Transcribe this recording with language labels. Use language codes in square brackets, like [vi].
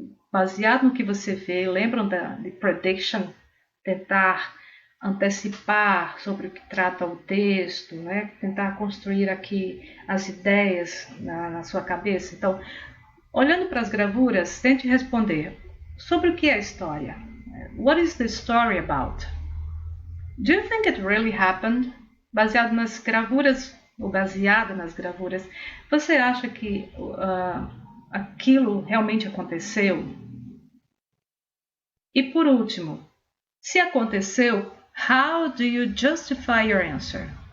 [pt] Baseado no que você vê, lembram de prediction? Tentar antecipar sobre o que trata o texto, né? Tentar construir aqui as ideias na sua cabeça. Então, olhando para as gravuras, tente responder sobre o que é a história. [en] What is the story about? Do you think it really happened? [pt] Baseado nas gravuras, ou baseada nas gravuras, você acha que aquilo realmente aconteceu? E por último, se aconteceu, [en] how do you justify your answer?